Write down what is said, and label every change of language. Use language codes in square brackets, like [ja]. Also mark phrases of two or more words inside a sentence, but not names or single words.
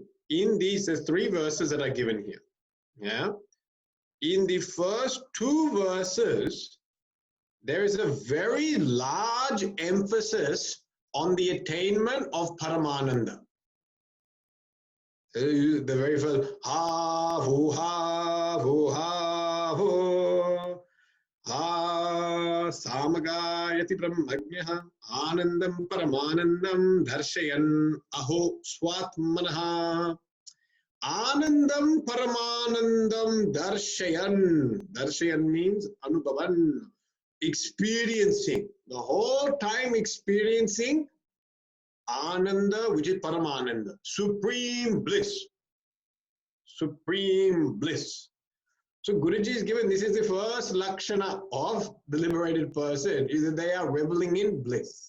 [en] In these, there's 3 verses that are given here. Yeah. In the first 2 verses, there is a very large emphasis on the attainment of Paramananda. The very first, ha, hu, ha, hu, ha, hu, ha, [sa] samagayati brahmagnyah, anandam paramanandam, darshayan, aho, swatmanaha. Anandam paramanandam darshayan. [en] Darshayan means anubhavan, experiencing. The whole time experiencing Ananda, which is Paramananda, supreme bliss. Supreme bliss. So Guruji is given, this is the first lakshana of the liberated person, is that they are reveling in bliss.